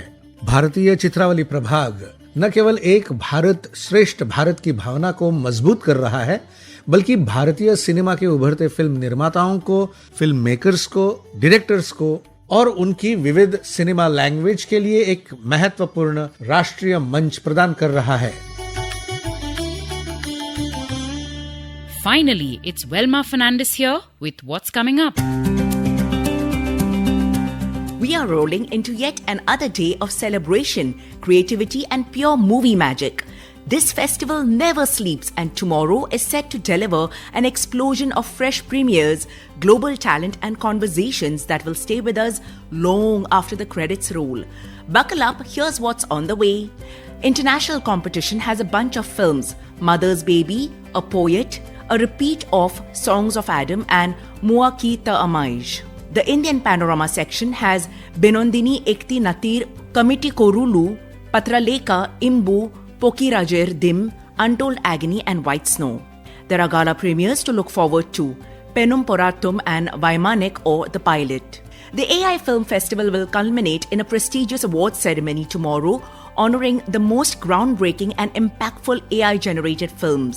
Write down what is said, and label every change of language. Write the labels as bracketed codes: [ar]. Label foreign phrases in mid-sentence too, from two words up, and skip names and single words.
[hi] भारतीय चित्रावली प्रभाग न केवल एक भारत श्रेष्ठ भारत की भावना को मजबूत कर रहा है, बल्कि भारतीय सिनेमा के उभरते फिल्म निर्माताओं को, [en] film makers [hi] को, डायरेक्टर्स को और उनकी विविध [en] cinema language [hi] के लिए एक महत्वपूर्ण राष्ट्रीय मंच प्रदान कर रहा है। [en] Finally, it's Velma Fernandez here with what's coming up. We are rolling into yet another day of celebration, creativity and pure movie magic. This festival never sleeps and tomorrow is set to deliver an explosion of fresh premieres, global talent and conversations that will stay with us long after the credits roll. Buckle up, here's what's on the way. International competition has a bunch of films: Mother's Baby, A Poet, a repeat of Songs of Adam and Mua Ki Ta Amaish. The Indian Panorama section has Benondini Ekti Natir, Kamiti Korulu, Patraleka, Imbu, Pokirajer Dim, Untold Agony and White Snow. There are gala premieres to look forward to: Penum Poratum and Vaimanik or The Pilot. The AI Film Festival will culminate in a prestigious awards ceremony tomorrow, honoring the most groundbreaking and impactful AI-generated films.